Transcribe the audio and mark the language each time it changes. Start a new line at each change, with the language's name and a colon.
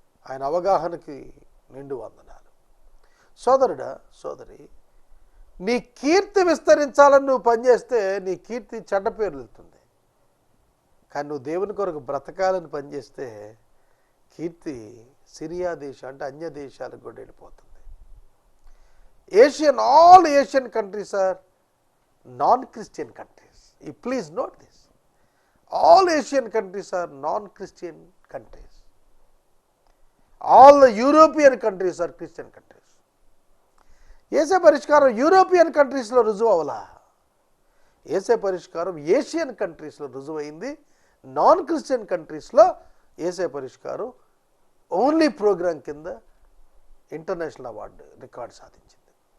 Telugu: ఆయన అవగాహనకి నిండు వందనాలు. సోదరుడా, సోదరి, నీ కీర్తి విస్తరించాలని నువ్వు పనిచేస్తే నీ కీర్తి చెడ్డ పేరు వెళ్తుంది. కానీ నువ్వు దేవుని కొరకు బ్రతకాలని పనిచేస్తే కీర్తి సిరియా దేశం అంటే అన్య దేశాలకు కూడా వెళ్ళిపోతుంది.
English: All Asian countries are non Christian countries. You please note this. All Asian countries are non-Christian countries. All the European countries are Christian countries.
Telugu: ఏసే పరిష్కారం యూరోపియన్ కంట్రీస్లో రుజువు అవలా. ఏసే పరిష్కారం ఏషియన్ కంట్రీస్లో రుజువైంది. నాన్ క్రిస్టియన్ కంట్రీస్లో ఏసే పరిష్కారం ఓన్లీ ప్రోగ్రాం కింద ఇంటర్నేషనల్ అవార్డు రికార్డు సాధించింది.